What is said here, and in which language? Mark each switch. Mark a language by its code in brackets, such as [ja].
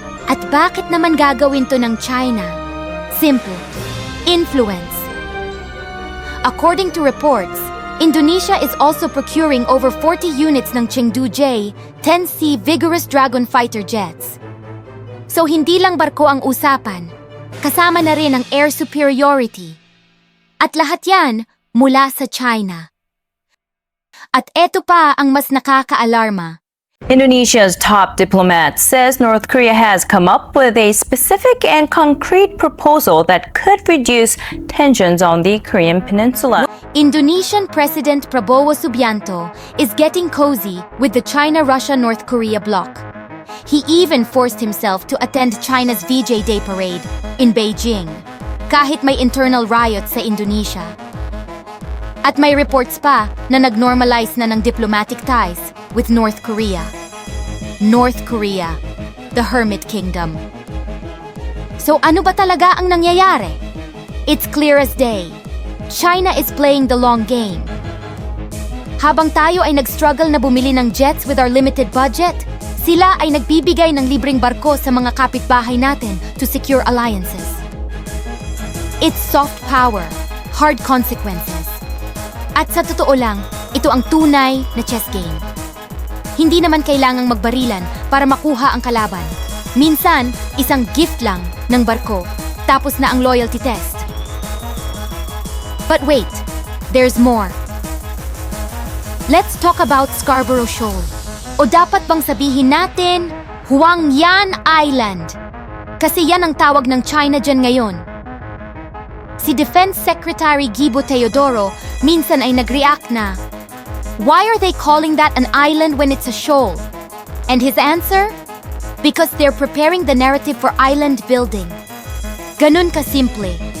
[tl] At bakit naman gagawin to ng China? Simple. Influence. [en] According to reports, Indonesia is also procuring over 40 units ng Chengdu J-10C vigorous Dragon fighter jets. [tl] So hindi lang barko ang usapan, kasama na rin ang air superiority. At lahat yan mula sa China. At eto pa ang mas nakaka-alarma. [en] Indonesia's top diplomat says North Korea has come up with a specific and concrete proposal that could reduce tensions on the Korean peninsula. Indonesian President Prabowo Subianto is getting cozy with the China-Russia-North Korea bloc. He even forced himself to attend China's VJ Day parade in Beijing, [tl] kahit may internal riots sa Indonesia. At may reports pa na nag-normalize na ng [en] diplomatic ties with North Korea. North Korea, the Hermit Kingdom. [tl] So ano ba talaga ang nangyayari? [en] It's clear as day. China is playing the long game. [tl] Habang tayo ay nag-struggle na bumili ng jets [en] with our limited budget, [tl] sila ay nagbibigay ng libreng barko sa mga kapitbahay natin [en] to secure alliances. It's soft power, hard consequences. [tl] At sa totoo lang, ito ang tunay na chess game. Hindi naman kailangang magbarilan para makuha ang kalaban. Minsan, isang gift lang ng barko, tapos na ang loyalty test. [en] But wait, there's more. Let's talk about Scarborough Shoal. [tl] O dapat bang sabihin natin, Huangyan Island? Kasi yan ang tawag ng China dyan ngayon. [en] Si Defense Secretary Gibo Teodoro [tl] minsan ay nag-react na, [en] why are they calling that an island when it's a shoal? And his answer? Because they're preparing the narrative for island building. [tl] Ganun kasimple.